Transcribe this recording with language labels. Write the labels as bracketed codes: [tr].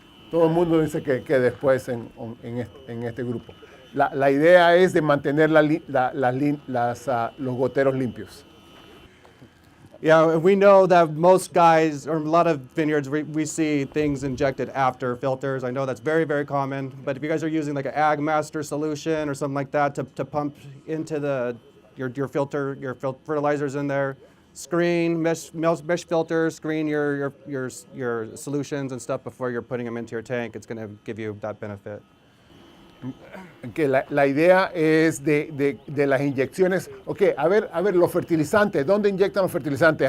[es] Todo el mundo dice que después en este grupo. La idea es de mantener los goteros limpios. [en] Yeah, we know that most guys, or a lot of vineyards, we see things injected after filters. I know that's very, very common. But if you guys are using like an Ag Master solution or something like that to pump into your fertilizers in there, screen mesh filters, screen your solutions and stuff before you're putting them into your tank. It's going to give you that benefit. [es] Okay, la idea es de las inyecciones. Ok, a ver, los fertilizantes. ¿Dónde inyectan los fertilizantes?